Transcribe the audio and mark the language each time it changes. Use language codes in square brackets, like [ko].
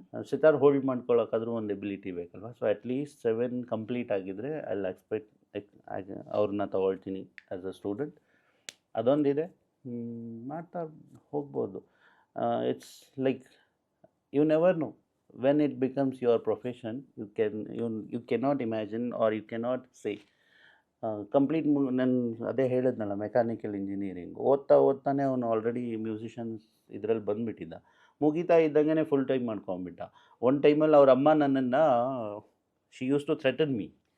[kn] Sitar hold ಮಾಡ್ಕೊಳ್ಳೋಕ್ಕಾದ್ರೂ ಒಂದು ability ಬೇಕಲ್ವ. So at least 7 complete ಆಗಿದ್ದರೆ ಅಲ್ಲಿ ಎಕ್ಸ್ಪೆಕ್ಟ್ ಅವ್ರನ್ನ ತಗೊಳ್ತೀನಿ [en] As a student. [kn] ಅದೊಂದಿದೆ, ಮಾಡ್ತಾ ಹೋಗ್ಬೋದು. [en] It's like you never know when it becomes your profession. You cannot imagine or you cannot say. [kn] Complete ನಾನು ಅದೇ ಹೇಳಿದ್ನಲ್ಲ, ಮೆಕ್ಯಾನಿಕಲ್ ಇಂಜಿನಿಯರಿಂಗ್ ಓದ್ತಾನೆ ಅವನು ಆಲ್ರೆಡಿ ಮ್ಯೂಸಿಷಿಯನ್ಸ್ ಇದರಲ್ಲಿ ಬಂದುಬಿಟ್ಟಿದ್ದ. ಮುಗಿತಾ ಇದ್ದಂಗೆ ಫುಲ್ ಟೈಮ್ ಮಾಡ್ಕೊಂಬಿಟ್ಟ. ಒಂದು ಟೈಮಲ್ಲಿ ಅವ್ರ ಅಮ್ಮ ನನ್ನನ್ನು [en] She used to threaten me.